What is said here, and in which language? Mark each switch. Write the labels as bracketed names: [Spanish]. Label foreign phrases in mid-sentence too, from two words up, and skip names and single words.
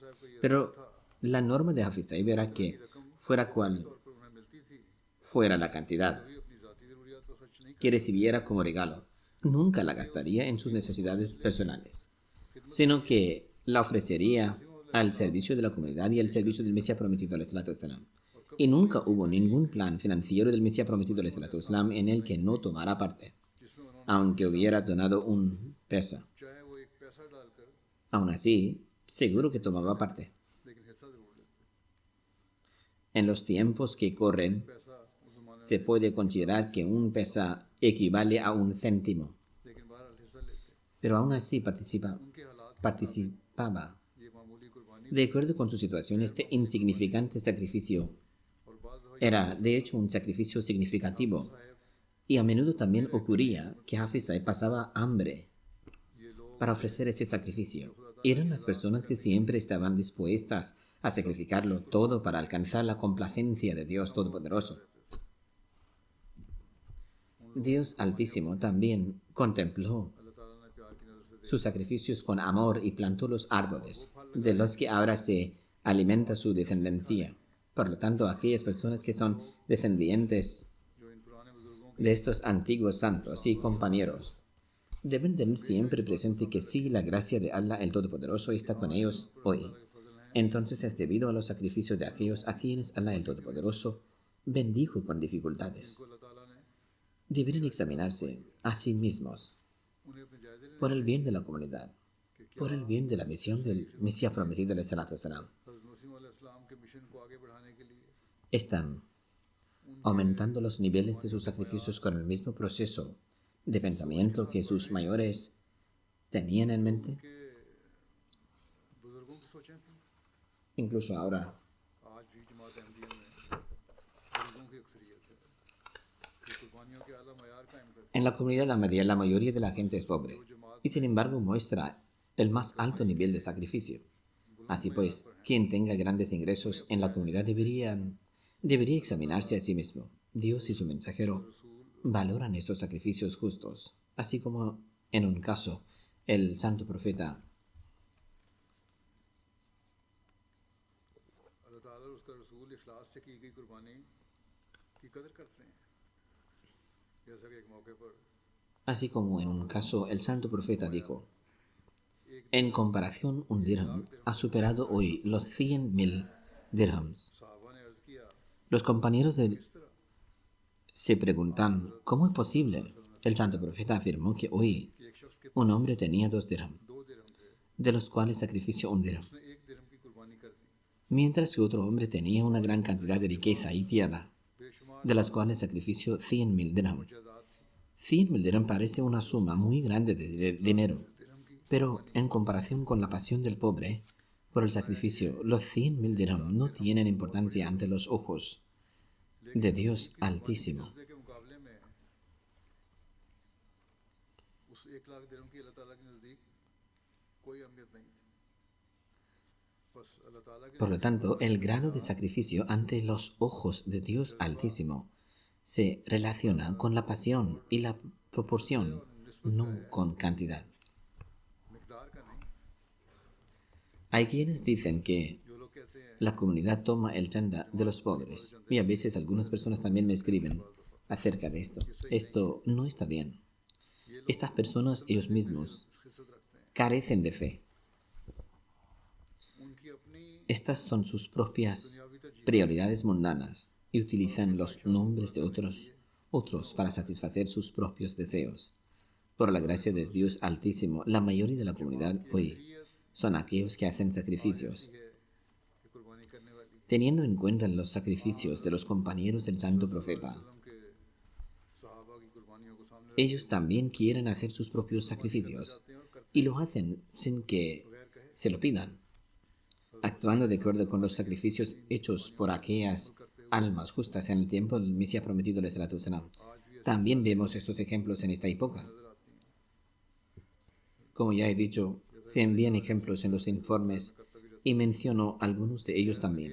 [Spanish] Pero la norma de Hafiz Sahib era que, fuera cual fuera la cantidad que recibiera como regalo, nunca la gastaría en sus necesidades personales, sino que la ofrecería al servicio de la comunidad y al servicio del Mesías prometido al Islam. Y nunca hubo ningún plan financiero del Mesías prometido al Islam en el que no tomara parte, aunque hubiera donado un pesa. [Urdu] چاہے وہ ایک پیسہ ڈال کر [Spanish] Aún así, seguro que tomaba parte. [Urdu] لیکن حصہ ضرور لیتے [Spanish] En los tiempos que corren, [Urdu] پیسہ اس زمانے [Spanish] se puede considerar que un pesa equivale a un céntimo, [Urdu] لیکن بہرحال حصہ لیتے [Spanish] pero aún así participaba. [Urdu] یہ معمولی قربانی [Spanish] De acuerdo con su situación, este insignificante sacrificio [Urdu] اور بعض دفعہ [Spanish] era, de hecho, un sacrificio significativo. Y a menudo también ocurría que Hafiz Sahib pasaba hambre para ofrecer ese sacrificio. Eran las personas que siempre estaban dispuestas a sacrificarlo todo para alcanzar la complacencia de Dios Todopoderoso. Dios Altísimo también contempló [Urdu] اللہ تعالیٰ نے پیار کی نظر سے [Spanish] sus sacrificios con amor y plantó los árboles, de los que ahora se alimenta su descendencia. Por lo tanto, aquellas personas que son descendientes [Urdu] جو ان پرانے بزرگوں [Spanish] de estos antiguos santos y compañeros deben tener siempre presente que si la gracia de Allah el Todopoderoso está con ellos hoy, entonces es debido a los sacrificios de aquellos a quienes Allah el Todopoderoso bendijo con dificultades. [Urdu] کو اللہ تعالیٰ نے [Spanish] Deberían examinarse a sí mismos [Urdu] انہیں اپنے جائزے لینے [Spanish] por el bien de la comunidad, por el bien de la misión del Mesías prometido al Salam. [Urdu] حضرت مسیح علیہ السلام کے مشن کو آگے بڑھانے کے لیے [Spanish] Están aumentando los niveles de sus sacrificios con el mismo proceso de pensamiento que sus mayores tenían en mente. [Urdu] کے بزرگوں کی سوچیں تھی [Spanish] Incluso ahora, [Urdu] آج بھی جماعت احمدیہ میں بزرگوں کی اکثریت ہے کہ قربانیوں کے اعلیٰ معیار قائم کرتے [Spanish] en la comunidad ahmadiyya la mayoría de la gente es pobre y sin embargo muestra el más alto nivel de sacrificio. Así pues, quien tenga grandes ingresos en la comunidad debería examinarse a sí mismo. Dios y su mensajero valoran estos sacrificios justos, así como en un caso el santo profeta [Urdu] اللہ تعالیٰ اور اس کا رسول اخلاص سے کی گئی قربانی کی قدر کرتے ہیں جیسا کہ ایک موقع پر [Spanish] Así como en un caso el santo profeta dijo, en comparación un dirham ha superado hoy los 100.000 dirhams. [Urdu] صحابہ نے عرض کیا [Spanish] Los compañeros se preguntan, ¿cómo es posible? El santo profeta afirmó que hoy [Urdu] کہ ایک شخص کے [Spanish] un hombre tenía 2 dirham, [Urdu] 2 درہم تھے [Spanish] de los cuales sacrifició un dirham, [Urdu] اس نے 1 درہم کی قربانی کر دی [Spanish] mientras que otro hombre tenía una gran cantidad de riqueza y tierra, [Urdu] बेशुमार [Spanish] de las cuales sacrifició 100.000 dirhams. [Urdu] جائیداد تھی [Spanish] 100.000 dirham parece una suma muy grande de dinero, pero en comparación con la pasión del pobre por el sacrificio, los 100.000 dirham no tienen importancia ante los ojos de Dios Altísimo. [Urdu] جذبے کے مقابلے میں اس 1 لاکھ درہم کی اللہ تعالیٰ کے نزدیک کوئی اہمیت نہیں تھی. بس اللہ تعالیٰ کے [Spanish] Por lo tanto, el grado de sacrificio ante los ojos de Dios Altísimo se relaciona con la pasión y la proporción, no con cantidad. [Urdu] مقدار کا نہیں. [Spanish] Hay quienes dicen que [Urdu] جو لوگ کہتے ہیں [Spanish] la comunidad toma el chanda de los pobres, y a veces algunas personas también me escriben acerca de esto. Esto no está bien. Estas personas ellos mismos [Urdu] خست رکھتے ہیں, [Spanish] carecen de fe. [Urdu] ان کی اپنی [Spanish] Estas son sus propias prioridades mundanas y utilizan los nombres de otros para satisfacer sus propios deseos. Por la gracia de Dios Altísimo, la mayoría de la comunidad hoy son aquellos que hacen sacrificios. [Urdu] کہ قربانی کرنے والی [Spanish] Teniendo en cuenta los sacrificios de los compañeros del Santo Profeta, [Urdu] کے صحابہ کی قربانیوں کو سامنے [Spanish] ellos también quieren hacer sus propios sacrificios y lo hacen sin que se lo pidan, actuando de acuerdo con los sacrificios hechos por aquellas almas justas en el tiempo del Mesías prometido de [Arabic] صلاة سلام. [Spanish] También vemos estos ejemplos en esta época. Como ya he dicho, se envían ejemplos en los informes y menciono algunos de ellos también.